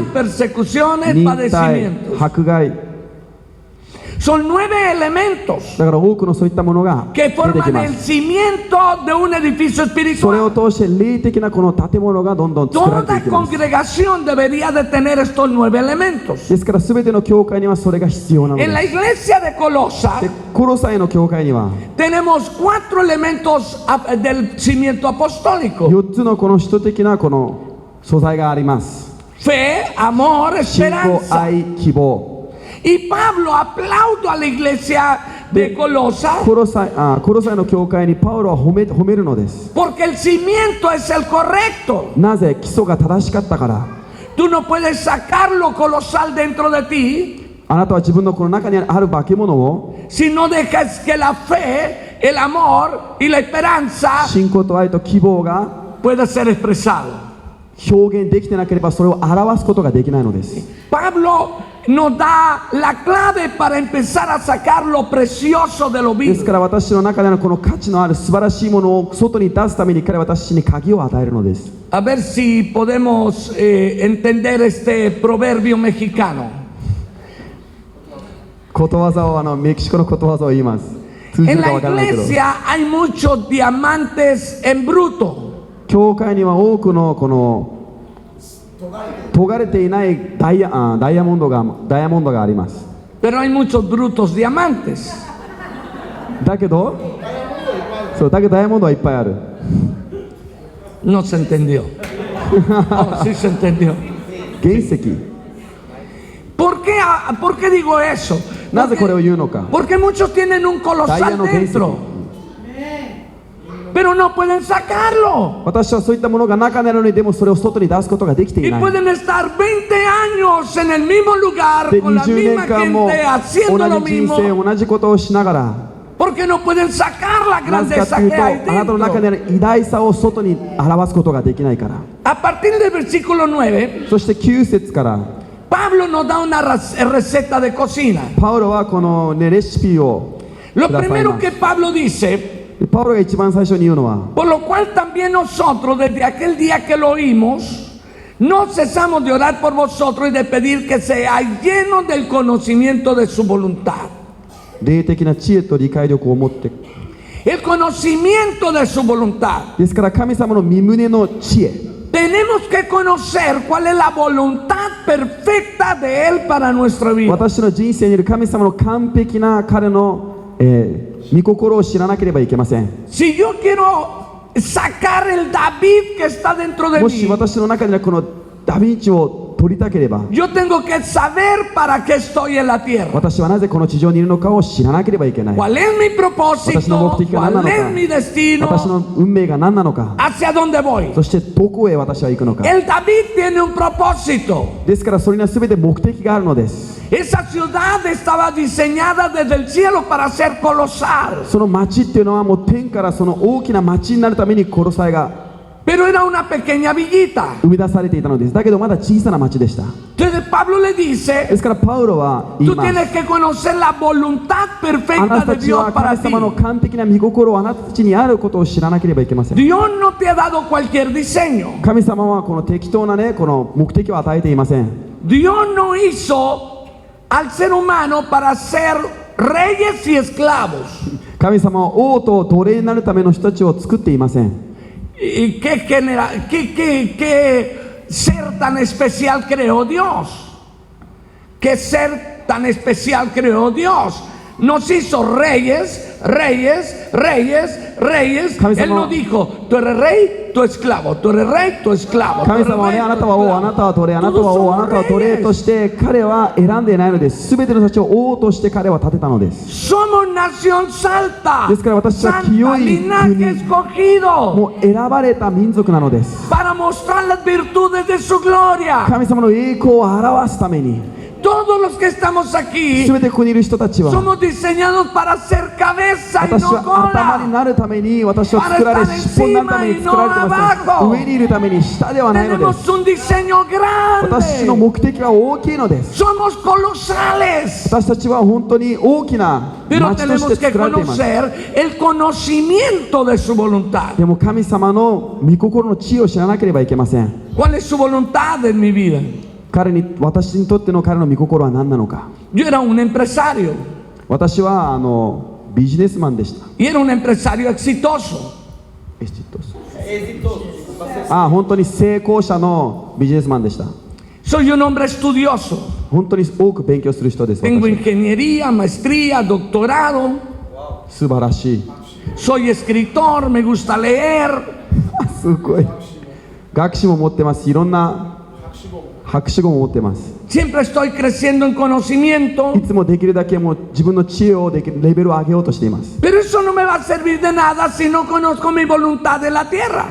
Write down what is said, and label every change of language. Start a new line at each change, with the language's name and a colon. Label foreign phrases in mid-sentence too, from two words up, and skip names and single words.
Spanish: Mocteki, persecuciones,
Japanese: 忍耐
Spanish: padecimientos.
Japanese: 迫害
Spanish: Son 9 elementos
Japanese: だから多くのそういったものが
Spanish: que
Japanese: 出てき
Spanish: forman
Japanese: ま
Spanish: el
Japanese: す
Spanish: cimiento de un edificio
Japanese: それを
Spanish: espiritual.
Japanese: 通して霊的なこの建物がどんどん作られてい
Spanish: Toda
Japanese: きます
Spanish: congregación debería de tener estos 9 elementos.
Japanese: ですから全ての教会にはそれが必要なの
Spanish: En la
Japanese: です
Spanish: iglesia de Colosa
Japanese: でコロサイの教会には
Spanish: tenemos 4 elementos del cimiento apostólico:
Japanese: 4 つのこの使徒的なこの素材があります
Spanish: fe, amor,
Japanese: 信仰
Spanish: esperanza.
Japanese: 愛希望
Spanish: Y Pablo aplaude a la iglesia de Colosa
Japanese: コロサイの教会にパウロは褒めるのです
Spanish: porque el cimiento es el correcto.
Japanese: なぜ基礎が正しかったから
Spanish: Tú no puedes sacar lo colosal dentro de ti
Japanese: あなたは自分のこの中にある化け物を
Spanish: si no dejas que la fe, el amor y la esperanza
Japanese: 信仰と愛と希望が
Spanish: pueda ser expresado.
Japanese: 表現できてなければそれを表すことができないのです
Spanish: Pablo nos da la clave para empezar a sacar lo precioso de lo
Japanese: ですか
Spanish: vil.
Japanese: ら私の中でのこの価値のある素晴らしいものを外に出すために彼は私に鍵を与えるのです。
Spanish: A ver si podemos entender este proverbio mexicano.
Japanese: ことわざをメキシコのことわざを言います。通じ
Spanish: En
Japanese: るか
Spanish: la
Japanese: わからないけど、
Spanish: iglesia hay muchos diamantes en bruto.
Japanese: 教会には多くのこの尖れていないダイヤモンドがあります。
Spanish: Pero hay muchos brutos diamantes.
Japanese: だけどダイヤモンドはいっぱいある。
Spanish: No se entendió. Oh, sí se entendió.
Japanese: 原石。
Spanish: ¿Por qué digo eso?
Japanese: なぜこれを言うのか。
Spanish: Porque muchos tienen un
Japanese: ダイヤ
Spanish: colosal
Japanese: の原石。
Spanish: dentro, pero no pueden sacarlo.
Japanese: 私はそういったものが中にあるのに、でもそれを外に出すことができてい
Spanish: Y
Japanese: ない。
Spanish: pueden estar 20 años en el mismo lugar
Japanese: で
Spanish: con la
Japanese: 20
Spanish: misma
Japanese: 年間も
Spanish: gente haciendo
Japanese: 同
Spanish: lo
Japanese: じ人
Spanish: mismo,
Japanese: 生同じことをしながら、
Spanish: porque no pueden sacar la
Japanese: なぜか
Spanish: grandeza
Japanese: という
Spanish: que
Japanese: と
Spanish: hay
Japanese: あなたの中に
Spanish: dentro.
Japanese: ある偉大さを外に表すことができないから。
Spanish: A partir del versículo 9,
Japanese: そして9節から
Spanish: Pablo nos da una receta de cocina.
Japanese: パウロはこの、レシピを
Spanish: Lo
Japanese: ください
Spanish: primero
Japanese: ます。
Spanish: que Pablo dice,
Japanese: パウロが一番最初に言うのは、
Spanish: por lo cual también nosotros desde aquel día que lo oímos, no cesamos de orar por vosotros y de pedir que seáis llenos del conocimiento de su voluntad.
Japanese: 霊的な知恵と理解力を持って、
Spanish: El conocimiento de su voluntad.
Japanese: ですから神様の御胸の知恵、
Spanish: Tenemos que conocer cuál es la voluntad perfecta de Él para nuestra vida.
Japanese: 私の人生にいる神様の完璧な彼の、御心を知らなければいけません。
Spanish: Si yo quiero sacar el David que está dentro de
Japanese: もし
Spanish: mí,
Japanese: 私の中にはこのダヴィンチを取りたければ、
Spanish: yo tengo que saber para qué estoy en la tierra.
Japanese: 私はなぜこの地上にいるのかを知らなければいけない。
Spanish: ¿Cuál es mi propósito?
Japanese: 私の目的が何な
Spanish: ¿Cuál
Japanese: の
Spanish: es
Japanese: か、
Spanish: mi destino?
Japanese: 私の運命が何なのか、
Spanish: ¿Hacia dónde voy?
Japanese: そしてどこへ私は行くのか。
Spanish: El David tiene un propósito.
Japanese: ですからそれには全て目的があるのです。
Spanish: Esa ciudad estaba diseñada desde el cielo para ser colosal.
Japanese: その町っていうのはもう天からその大きな町になるためにコロサイが
Spanish: Pero era una pequeña villita.
Japanese: 生み出されていたのです。だけどまだ小さな町でした。
Spanish: Entonces Pablo le
Japanese: で
Spanish: dice,
Japanese: すからパウロは言い
Spanish: tú
Japanese: ます。
Spanish: tienes que conocer la voluntad
Japanese: あ
Spanish: perfecta
Japanese: なた
Spanish: de
Japanese: たち
Spanish: Dios
Japanese: は
Spanish: para
Japanese: 神
Spanish: ti.
Japanese: 様の完璧な御心をあなたたちにあることを知らなければいけません。
Spanish: Dios no te ha dado cualquier diseño.
Japanese: 神様はこの適当なね、この目的を与えていません。
Spanish: Dios no hizo al ser humano para ser reyes y esclavos.
Japanese: 神様は王と奴隷になるための人たちを作っていません。
Spanish: ¿Y qué ser tan especial creó Dios? ¿Qué ser tan especial creó Dios? Nos hizo reyes, reyes, reyes, reyes. Él no dijo, tú eres rey, tú esclavo, tú eres rey, tú esclavo.
Japanese: 神様はね、あなたは王、あなたは奴隷、あなたは王、あなたは奴隷として彼は選んでいないのです。すべての人たちを王として彼は立てたのです。
Spanish: Somos nación salta,
Japanese: ですから私は
Spanish: santa
Japanese: 清い
Spanish: linaje
Japanese: 国、
Spanish: escogido
Japanese: もう選ばれた民族なのです。
Spanish: para mostrar las virtudes de su gloria.
Japanese: 神様の栄光を表すために、
Spanish: Todos los que estamos aquí
Japanese: すべてここにいる人たちは、
Spanish: somos diseñados para ser cabeza y
Japanese: 私
Spanish: no
Japanese: は頭に
Spanish: cola.
Japanese: なるために、私は作られ、尻尾になるために作られてません。上にいるために下ではないのです。
Spanish: Tenemos un diseño
Japanese: 私の
Spanish: grande.
Japanese: 目的は大きいのです。
Spanish: Somos colosales.
Japanese: 私たちは本当に大きな
Spanish: Pero
Japanese: 町として
Spanish: tenemos que
Japanese: 作られています。
Spanish: conocer el conocimiento de su voluntad.
Japanese: でも神様の御心の知恵を知らなければいけません。
Spanish: ¿Cuál es su voluntad en mi vida?
Japanese: 私にとっての彼の御心は何なのか。
Spanish: Yo era un empresario
Japanese: 私はビジネスマンでした。
Spanish: y era un empresario exitoso.
Japanese: 本当に成功者のビジネスマンでした。
Spanish: Soy un hombre estudioso.
Japanese: 本当に多く勉強する人です。
Spanish: Tengo
Japanese: 私
Spanish: ingeniería, maestría, doctorado.
Japanese: 素晴らしい。
Spanish: Soy escritor, me gusta leer.
Japanese: すごい。学士も持ってます。いろんな博士号も持ってます。
Spanish: Siempre estoy creciendo en
Japanese: い
Spanish: conocimiento.
Japanese: つもできるだけもう自分の知恵をできるレベルを上げようとしています。
Spanish: Pero eso no me va a servir de nada si no conozco mi voluntad de la tierra.